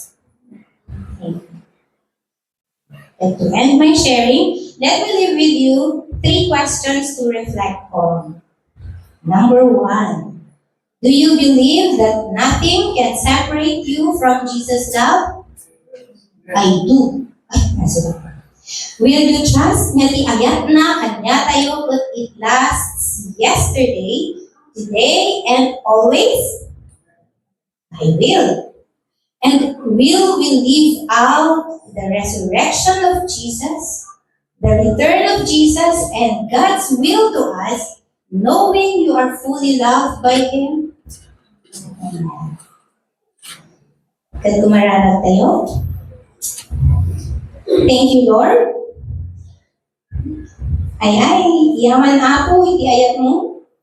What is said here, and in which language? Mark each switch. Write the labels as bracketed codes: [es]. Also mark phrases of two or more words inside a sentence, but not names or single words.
[en] And to end my sharing, let me leave with you 3 questions to reflect on. Number 1, do you believe that nothing can separate you from Jesus' love? I do. Will you trust [ilo] nga ti ayat na kanya tayo [en] but it lasts yesterday, today, and always? I will. And will we live out the resurrection of Jesus, the return of Jesus, and God's will to us, knowing you are fully loved by Him? [ilo] Kan kumararag tayo? [en] Thank you, [ilo] Lord. Ay, yaman ako, iti ayat mo.